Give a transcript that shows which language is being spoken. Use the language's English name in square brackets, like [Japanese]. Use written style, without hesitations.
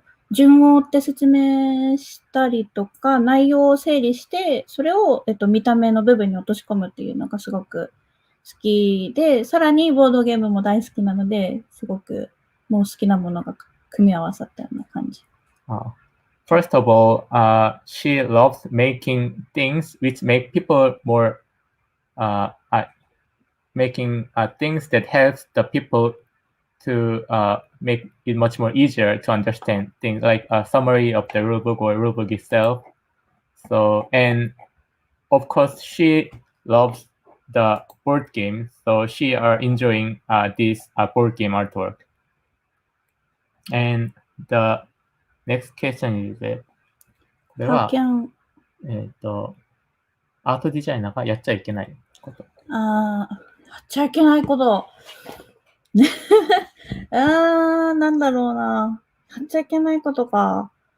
[Japanese] 順を追って説明したりとか、内容を整理して、それを、見た目の部分に落とし込むっていうのがすごく好きで、さらにボードゲームも大好きなので、すごくもう好きなものが組み合わさったような感じ。 [English] First of all, she loves making things which make people more, making things that helps the people to make it much more easier to understand things like a summary of the rulebook or rulebook itself. So, and of course, she loves the board game, so she are enjoying this board game artwork. And the next question is that [Japanese] これは、アートデザイナーがやっちゃいけないこと。やっちゃいけないこと。なんだろうな。やっちゃいけないことか。